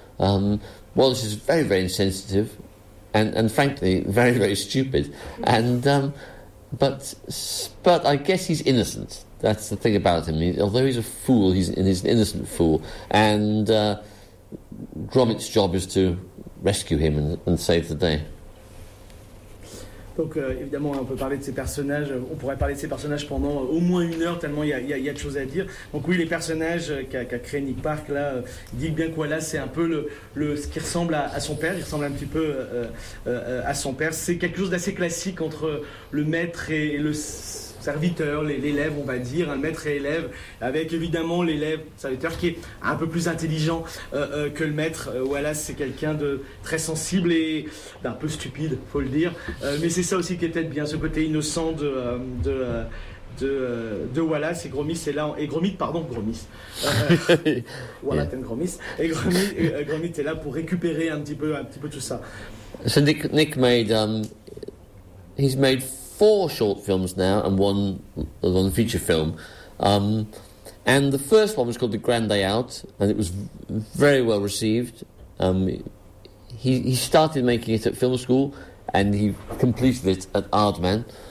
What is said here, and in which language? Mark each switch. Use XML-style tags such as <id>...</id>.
<en>Wallace is very, very insensitive, and frankly, very, very stupid. And but I guess he's innocent. That's the thing about him. Although he's a fool, he's an innocent fool. And Gromit's job is to rescue him and save the day.</en> <fr>Donc évidemment, on peut parler de ces personnages. On pourrait parler de ces personnages pendant au moins une heure, tellement il y a de choses à dire. Donc oui, les personnages qu'a créé Nick Park là, il dit bien quoi là, c'est un peu le ce qui ressemble à son père. Il ressemble un petit peu à son père. C'est quelque chose d'assez classique entre le maître et le serviteur, l'élève, on va dire, hein, le maître et élève, avec évidemment l'élève, serviteur, qui est un peu plus intelligent que le maître. Wallace, c'est quelqu'un de très sensible et d'un peu stupide, il faut le dire. Mais c'est ça aussi qui est peut-être bien, ce côté innocent de Wallace et Gromit, c'est là. Et Gromit, pardon, Gromit. Wallace et Gromit. Et Gromit est là pour récupérer un petit peu tout ça.</fr> <en>So Nick made. He's made. Four short films now and one feature film. And the first one was called The Grand Day Out, and it was very well received. He started making it at film school and he completed it at Aardman.</en>